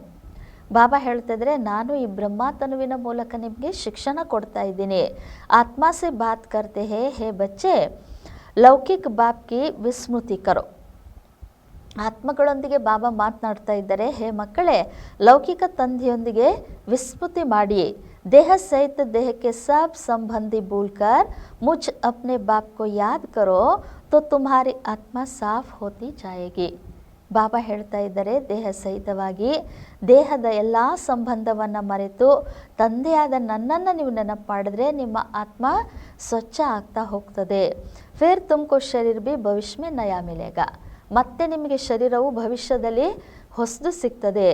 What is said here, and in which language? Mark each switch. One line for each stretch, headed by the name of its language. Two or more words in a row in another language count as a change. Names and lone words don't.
Kannada: ಬಾಬಾ ಹೇಳ್ತಿದ್ರೆ ನಾನು ಈ ಬ್ರಹ್ಮ ತನುವಿನ ಮೂಲಕ ನಿಮಗೆ ಶಿಕ್ಷಣ ಕೊಡ್ತಾ ಇದ್ದೀನಿ.
Hindi: आत्मा से बात करते हैं बच्चे, लौकिक बाप की विस्मृति करो.
Kannada: ಆತ್ಮಗಳೊಂದಿಗೆ ಬಾಬಾ ಮಾತನಾಡ್ತಾ ಇದ್ದಾರೆ, ಹೇ ಮಕ್ಕಳೇ ಲೌಕಿಕ ತಂದೆಯೊಂದಿಗೆ ವಿಸ್ಮೃತಿ ಮಾಡಿ.
Hindi: देह सहित देह के सब संबंधी भूलकर मुझ अपने बाप को याद करो तो तुम्हारी आत्मा साफ होती जाएगी.
Kannada: ಬಾಬಾ ಹೇಳ್ತಾ ಇದ್ದಾರೆ, ದೇಹ ಸಹಿತವಾಗಿ ದೇಹದ ಎಲ್ಲ ಸಂಬಂಧವನ್ನು ಮರೆತು ತಂದೆಯಾದ ನನ್ನನ್ನು ನೀವು ನೆನಪು ಮಾಡಿದ್ರೆ ನಿಮ್ಮ ಆತ್ಮ ಸ್ವಚ್ಛ ಆಗ್ತಾ ಹೋಗ್ತದೆ.
Hindi: फिर तुमको शरीर भी भविष्य में नया मिलेगा,
Kannada: ಮತ್ತೆ ನಿಮಗೆ ಶರೀರವು ಭವಿಷ್ಯದಲ್ಲಿ ಹೊಸದು ಸಿಗ್ತದೆ.